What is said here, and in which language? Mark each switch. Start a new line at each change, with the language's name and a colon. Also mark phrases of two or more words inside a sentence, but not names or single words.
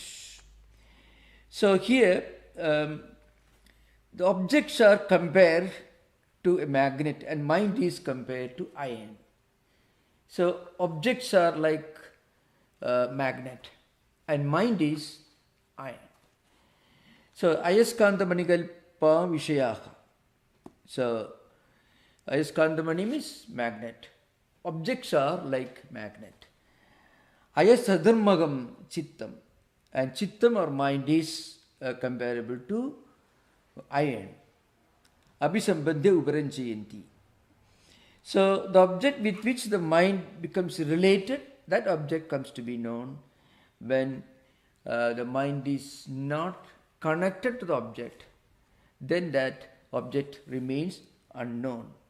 English: So here the objects are compared to a magnet and mind is compared to iron. So objects are like magnet and mind is iron.
Sanskrit: So ayaskanta manikalpa vishayaha.
English: So
Sanskrit: ayaskanta mani
English: means magnet. Objects are like magnet.
Sanskrit: Ayasadharmagam chittam,
English: and chittam or mind is comparable to iron.
Sanskrit: Abhisambandhya uparanjayanti.
English: So the object with which the mind becomes related, that object comes to be known. When the mind is not connected to the object, then that object remains unknown.